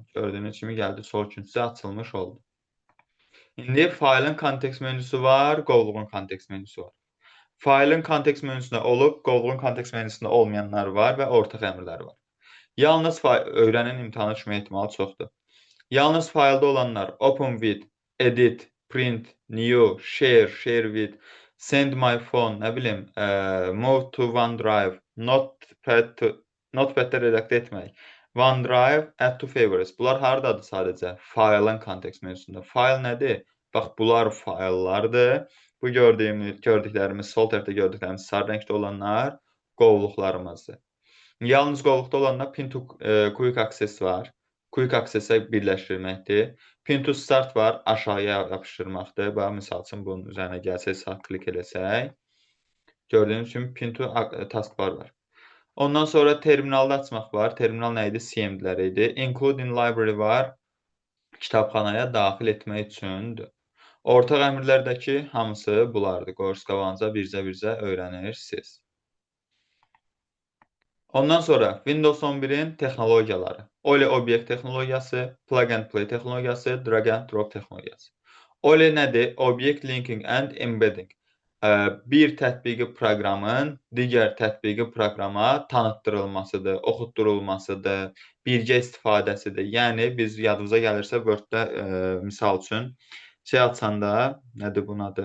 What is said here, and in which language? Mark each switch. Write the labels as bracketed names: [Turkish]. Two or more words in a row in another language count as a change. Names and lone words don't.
[Azerbaijani] Gördüyünüz kimi gəldi, sol küncə açılmış oldu. İndi faylın kontekst menyusu var, qovluğun kontekst menyusu var. Faylın kontekst menyusunda olub, qovluğun kontekst menyusunda olmayanlar var və ortaq əmrlər var. Yalnız öyrənin imtahana düşmə ehtimalı çoxdur. Yalnız faylda olanlar [English] open with edit, print, new, share, share with, send my phone, [Azerbaijani] nə bilim, [English] move to OneDrive, [Azerbaijani] Notepaddə redaktə etmək. OneDrive, [English] add to favorites. [Azerbaijani] Bunlar hardadır sadəcə? Faylın kontekst mövzusunda. Fayl nədir? Bax, bunlar fayllardır. Bu gördüklərimiz, sol tərəfdə gördüklərimiz sarı rəngdə olanlar qovluqlarımızdır. Yalnız qovluqda olanlar [English] pin to quick access [Azerbaijani] var. [English] Quick access- [Azerbaijani] ə birləşdirməkdir. [English] Pin to start [Azerbaijani] var, aşağıya yapışdırmaqdır. Bax, misal üçün bunun üzərinə gəlsək, sağ klik eləsək, gördüyünüz kimi [English] pin to taskbar [Azerbaijani] var. Ondan sonra terminalda açmaq var. Terminal nə idi? CMD-lər idi. [English] Include in library [Azerbaijani] var. Kitabxanaya daxil etmək üçündür. Ortaq əmrlərdəki hamısı bunlardır. Qoyuruz bircə öyrənirsiniz. Ondan sonra Windows 11-in texnologiyaları. OLE obyekt texnologiyası, [English] plug and play [Azerbaijani] texnologiyası, [English] drag and drop [Azerbaijani] texnologiyası. OLE nədir? [English] Object linking and embedding. [Azerbaijani] Bir tətbiqi proqramın digər tətbiqi proqrama tanıtdırılmasıdır, oxutdurulmasıdır, birgə istifadəsidir. Yəni, biz yadımıza gəlirsə, Word-də misal üçün şey açanda, nədir bunun adı?